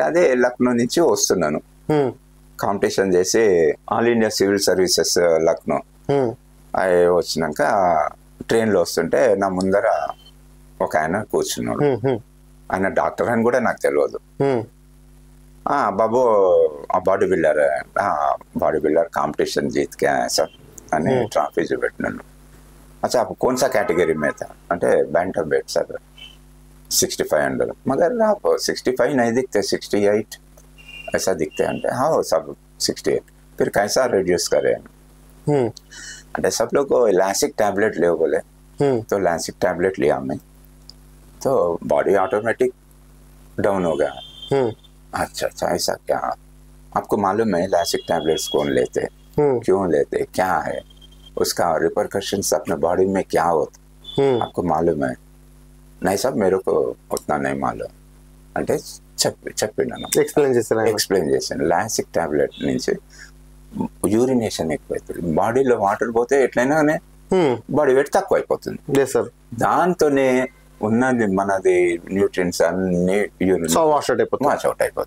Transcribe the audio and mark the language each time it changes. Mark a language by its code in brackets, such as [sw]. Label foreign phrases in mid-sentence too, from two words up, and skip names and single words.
[te] అదే లక్నో నుంచి వస్తున్నాను, కాంపిటీషన్ చేసి ఆల్ ఇండియా సివిల్ సర్వీసెస్ లక్నో వచ్చినాక ట్రైన్లో వస్తుంటే నా ముందర ఒక ఆయన కూర్చున్నాడు. ఆయన డాక్టర్ అని కూడా నాకు తెలియదు. బాబు బాడీ [hi] बिल्डर कॉम्पिटिशन जीत के आया सर [te] అని ట్రాఫీ చూపెట్టినాను. [hi] अच्छा आप कौन सा कैटेगरी में था? అంటే [en] bantam weight [hi] सर 65 अंडर, मगर आप 65 नहीं दिखते, 68 ऐसा दिखते हैं. అంటే हाँ सब 68. फिर कैसा रिड्यूस करें? అంటే सब लोग को [en] elastic tablet [hi] ले बोले, तो [en] elastic tablet [hi] लिया मैं, तो [en] body automatic down [hi] हो गया. अच्छा ऐसा क्या? आपको मालूम है [en] elastic tablets [hi] कौन लेते, क्यों लेते, क्या है उसका रिपरकशंस अपने बॉडी में क्या होता, आपको मालूम है? नहीं सब मेरे को उतना नहीं मालूम. [te] అంటే చెప్పినాను, ఎక్స్ప్లెయిన్ చేశాను. [en] lasik tablet [te] నుంచి యూరినేషన్ ఎక్కువైతుంది, బాడీలో వాటర్ పోతే ఎట్లయినా [en] body weight [te] తక్కువ అయిపోతుంది. దాంతోనే ఉన్నది మనది న్యూట్రియన్స్ అన్ని [en] wash out [te] అయిపోతుంది.